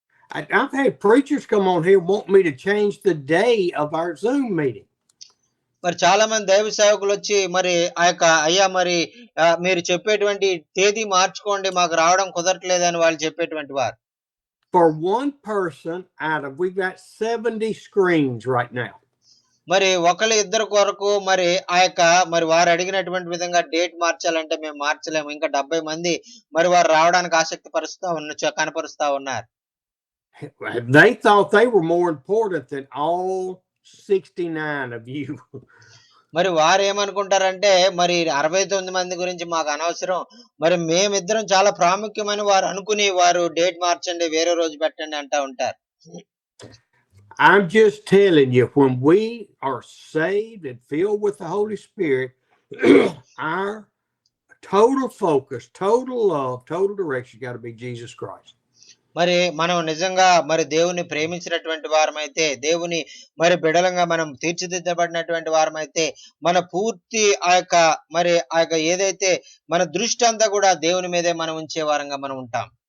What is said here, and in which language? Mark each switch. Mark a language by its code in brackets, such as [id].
[en] I've had preachers come on here want me to change the day of our Zoom meeting. [te] మరి చాలా మంది దైవ సేవకులు వచ్చి మరి అయ్యా మరి మీరు చెప్పేటువంటి తేదీ మార్చుకోండి, మాకు రావడం కుదరట్లేదని వాళ్ళు చెప్పేటువంటి వారు. [en] For one person we've got 70 screens right now. [te] మరి ఇద్దరు కొరకు మరి మరి వారు అడిగినటువంటి విధంగా డేట్ మార్చాలంటే మేము మార్చలేము. ఇంకా 70 మంది మరి వారు రావడానికి ఆసక్తి కనపరుస్తా ఉన్నారు. [en] They thought they were more important than all 69 of you. [te] మరి వారు ఏమనుకుంటారంటే, మరి 69 మంది గురించి మాకు అనవసరం, మరి మేమిద్దరం చాలా ప్రాముఖ్యమని వారు అనుకుని వారు డేట్ మార్చండి, వేరే రోజు పెట్టండి అంటా ఉంటారు. [en] I'm just telling you, when we are saved and filled with the Holy Spirit, our total focus, total love, total direction got to be Jesus Christ. [te] మరి మనం నిజంగా మరి దేవుని ప్రేమించినటువంటి వారమైతే, దేవుని మరి బిడలంగా మనం తీర్చిదిద్దబడినటువంటి వారమైతే, మన పూర్తి మరి ఏదైతే మన దృష్టి అంతా కూడా దేవుని మీదే మనం ఉంచే వారంగా మనం ఉంటాం.